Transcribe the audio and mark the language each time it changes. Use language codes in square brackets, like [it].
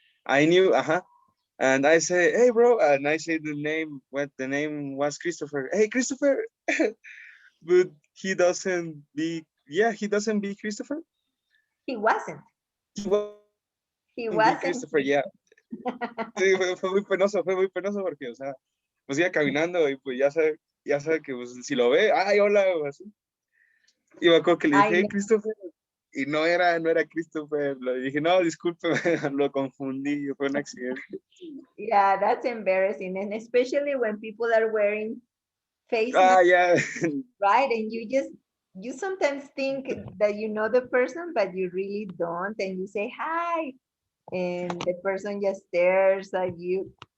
[en] I knew, and I say, hey, bro, and I say the name was Christopher. Hey, Christopher, but he doesn't be Christopher. He wasn't. He wasn't Christopher, yeah. [es] Sí, fue muy penoso porque, o sea, pues iba caminando y pues ya sabe que pues, si lo ve, ay, hola, o así. Y me acuerdo que le dije, hey, Christopher, y no era Christopher, le dije, no, disculpe, lo confundí, fue un accidente. [en] Yeah, that's embarrassing, and especially when people are wearing face masks, yeah. right? And you sometimes think that you know the person, but you really don't, and you say hi, and the person just stares at you.